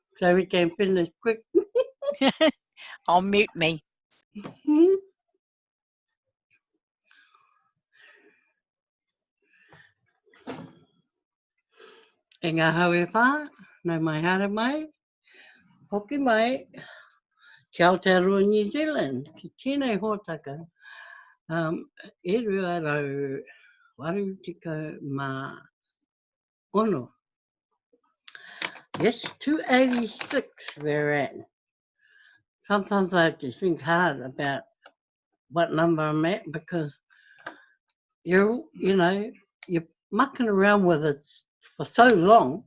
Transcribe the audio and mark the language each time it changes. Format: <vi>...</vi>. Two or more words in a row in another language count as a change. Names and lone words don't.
<en>so we can finish quick. I'll mute me.</en> <mi>E ngā haue whā, nau mai hara mai, hoki mai, ki Aotearoa New Zealand, ki tēnei hōtaka, e rua rau waru tika mā ono.</mi> <en>Yes, 286 we're at. Sometimes I have to think hard about what number I'm at because you're mucking around with it for so long.</en>